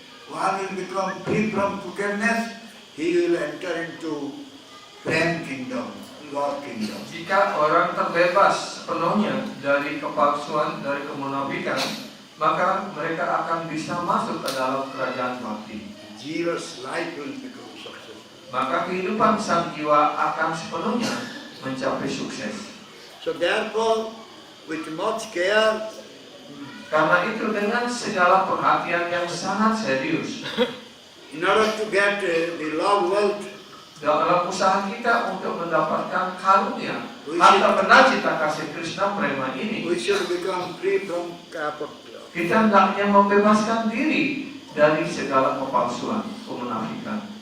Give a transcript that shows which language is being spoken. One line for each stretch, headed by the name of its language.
English: one will become free from crookedness, he will enter into flame kingdom, God kingdom.
Indonesian: Jika orang terbebas sepenuhnya dari kepalsuan, dari kemunafikan, maka mereka akan bisa masuk ke dalam kerajaan bakti.
English: Jiva's life will become successful.
Indonesian: Maka kehidupan sang jiwa akan sepenuhnya mencapai sukses.
English: So therefore, with much care,
Indonesian: Karena itu dengan segala perhatian yang sangat serius,
English: in order to get the love wealth,
Indonesian: dalam usaha kita untuk mendapatkan karunia
English: We
Indonesian: harta benda cita kasih Krishna prema ini,
English: we should become free from kapatya.
Indonesian: kita hendaknya membebaskan diri dari segala kepalsuan, kemunafikan.